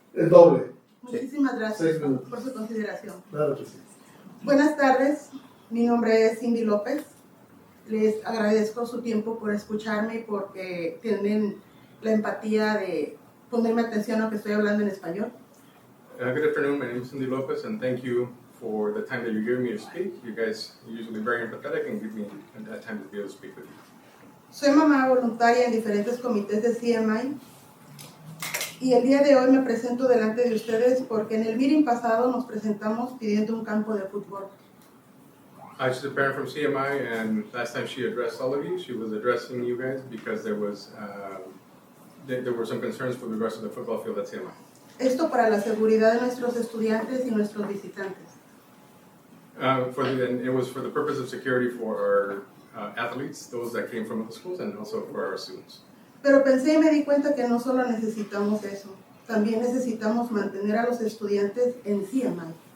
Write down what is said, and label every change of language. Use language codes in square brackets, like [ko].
[es] El doble. Muchísimas gracias 6 minutos. por su consideración. Claro que sí. Buenas tardes, mi nombre es Cindy López. Les agradezco su tiempo por escucharme y porque tienen la empatía de ponerme atención a lo que estoy hablando en español. [en] Good afternoon, my name is Cindy Lopez, and thank you for the time that you're giving me to speak. You guys are usually very empathetic and give me that time to be able to speak with you. [es] Soy mamá voluntaria en diferentes comités de CMI y el día de hoy me presento delante de ustedes porque en el meeting pasado nos presentamos pidiendo un campo de fútbol. [en] She's a parent from CMI, and last time she addressed all of you, she was addressing you guys because there were some concerns with regards to the football field at CMI. [es] Esto para la seguridad de nuestros estudiantes y nuestros visitantes. [en] And it was for the purpose of security for our athletes, those that came from other schools, and also for our students. [es] Pero pensé y me di cuenta que no solo necesitamos eso, también necesitamos mantener a los estudiantes en CMI.